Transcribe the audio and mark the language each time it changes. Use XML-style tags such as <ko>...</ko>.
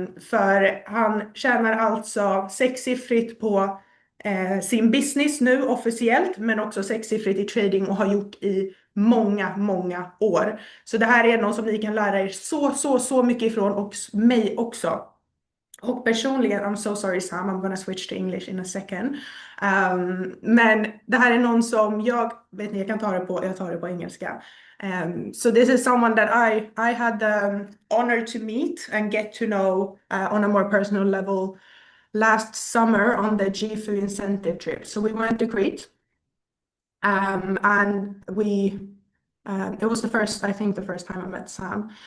<sv>För han tjänar alltså sexsiffrigt på sin business nu officiellt, men också sexsiffrigt i trading och har gjort i många år. Så det här är något som ni kan lära er så mycket ifrån och mig också. Och personligen,</sv> <en>I'm so sorry Sam, I'm gonna switch to English in a second.</en> <sv>Men det här är någon som vet ni, jag tar det på engelska.</sv> <en>So this is someone that I had the honor to meet and get to know on a more personal level last summer on the GFU incentive trip. So we went to Crete, and it was I think the first time I met Sam.</en>